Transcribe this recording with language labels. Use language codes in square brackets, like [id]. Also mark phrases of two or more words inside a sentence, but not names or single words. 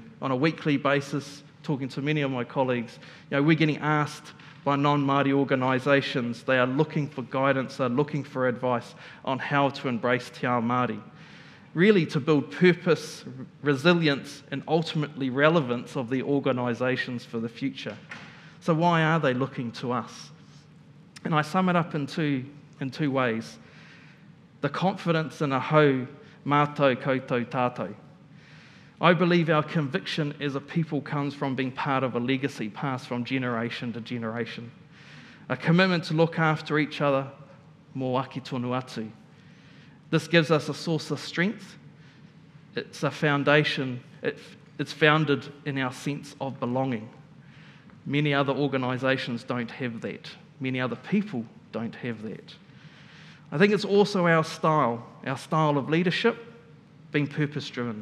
[en] On a weekly basis, talking to many of my colleagues, we're getting asked by non-Māori organisations, they are looking for guidance, they're looking for advice on how to embrace [mi] Te Ao Māori. [en] Really to build purpose, resilience, and ultimately relevance of the organisations for the future. So why are they looking to us? And I sum it up in two ways. The confidence in [mi] a hau mātou koutou tātou. [en] I believe our conviction as a people comes from being part of a legacy passed from generation to generation. A commitment to look after each other, [mi] mō aki tonu atu. [en] This gives us a source of strength. It's a foundation. It's founded in our sense of belonging. Many other organisations don't have that. Many other people don't have that. I think it's also our style of leadership, being purpose-driven.